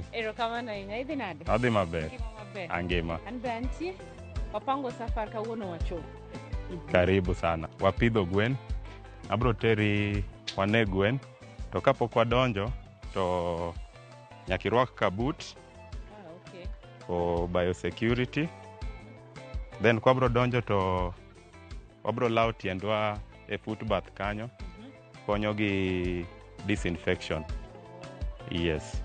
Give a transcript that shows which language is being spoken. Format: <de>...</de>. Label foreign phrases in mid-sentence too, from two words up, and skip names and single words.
<luo>Erokamano ahinya. Idhi nade? Adhi maber. Angima. An be antie. Wapango safar kawuono wachopo.</luo> <sw>Karibu sana.</sw> <luo>Wapidho gwen. Abro teri wane gwen. To kapok wadonjo to nyaka irwak kabut. Okay.</luo> <en>For biosecurity.</en> <luo>Then kwa bro donjo to wabro lao tiendwa e footbath kanyo. Konyo gi disinfection. Yes.</luo>